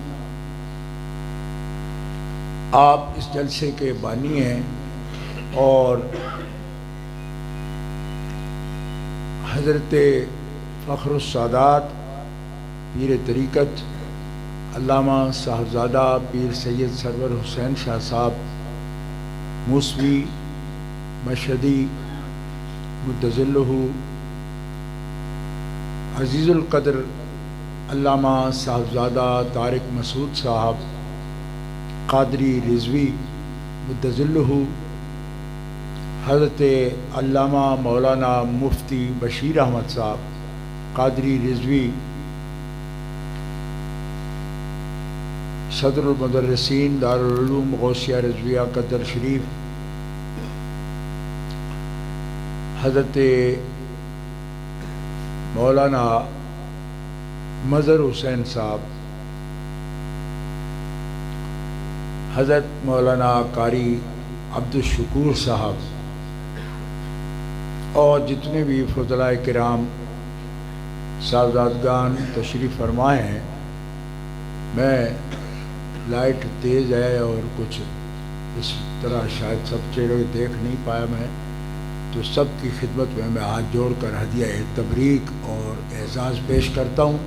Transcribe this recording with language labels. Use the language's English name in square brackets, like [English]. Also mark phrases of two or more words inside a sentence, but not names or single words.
[Urdu] آپ اس جلسے کے بانی ہیں، اور حضرت فخر السادات پیر طریقت علامہ صاحبزادہ پیر سید سرور حسین شاہ صاحب موسوی مشہدی मुद्दज़िल्लुहु عزیز القدر علامہ صاحبزادہ طارق مسعود صاحب قادری رضوی مدظلہ، حضرت علامہ مولانا مفتی بشیر احمد صاحب قادری رضوی، صدر المدرسین دار العلوم غوثیہ رضویہ کدر شریف، حضرت مولانا مظہر حسین صاحب، حضرت مولانا قاری عبد الشکور صاحب اور جتنے بھی فضلائے کرام صاحبزادگان تشریف فرما ہیں. میں لائٹ تیز ہے اور کچھ اس طرح شاید سب چہرے دیکھ نہیں پایا میں، تو سب کی خدمت میں میں ہاتھ جوڑ کر ہدیہ تبریک اور اعزاز پیش کرتا ہوں.